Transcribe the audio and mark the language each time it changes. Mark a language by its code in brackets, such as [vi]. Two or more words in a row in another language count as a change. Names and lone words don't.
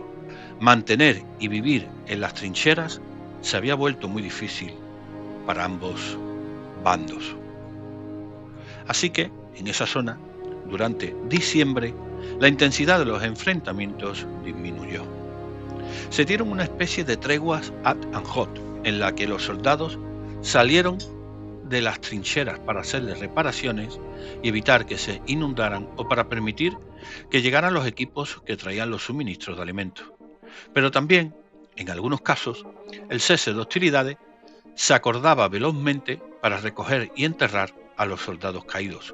[es] Mantener y vivir en las trincheras se había vuelto muy difícil para ambos bandos. Así que, en esa zona, durante diciembre, la intensidad de los enfrentamientos disminuyó. Se dieron una especie de treguas [la] ad and hoc, [es] en la que los soldados salieron de las trincheras para hacerles reparaciones y evitar que se inundaran o para permitir que llegaran los equipos que traían los suministros de alimentos. Pero también, en algunos casos, el cese de hostilidades se acordaba velozmente para recoger y enterrar a los soldados caídos.